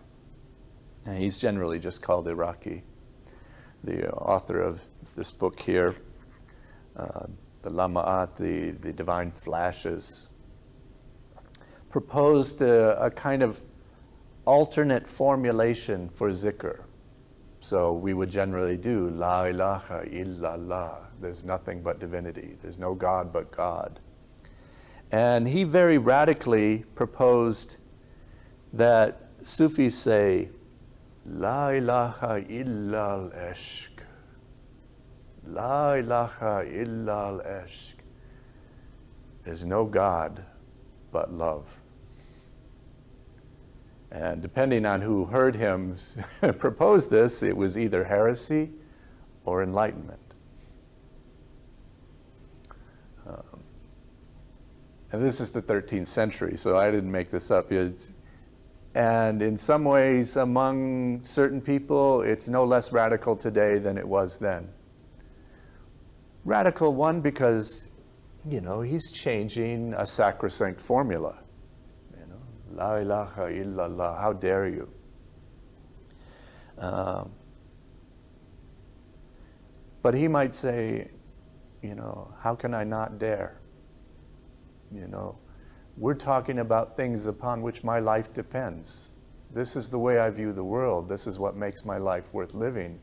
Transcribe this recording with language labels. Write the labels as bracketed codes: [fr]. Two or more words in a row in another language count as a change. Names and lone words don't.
[en] And he's generally just called Iraqi. The author of this book here, the Lama'at, the Divine Flashes, proposed a kind of alternate formulation for zikr. So we would generally do [ar] لا إله إلا الله. [en] There's nothing but divinity. There's no God but God. And he very radically proposed that Sufis say, [ar] لا إله إلا العشق. لا إله إلا العشق. [en] There's no God but love. And depending on who heard him propose this, it was either heresy or enlightenment. And this is the 13th century, so I didn't make this up. And in some ways, among certain people, it's no less radical today than it was then. Radical, one, because, he's changing a sacrosanct formula. [ar] لا إله إلا الله, [en] how dare you? But he might say, how can I not dare? We're talking about things upon which my life depends. This is the way I view the world. This is what makes my life worth living.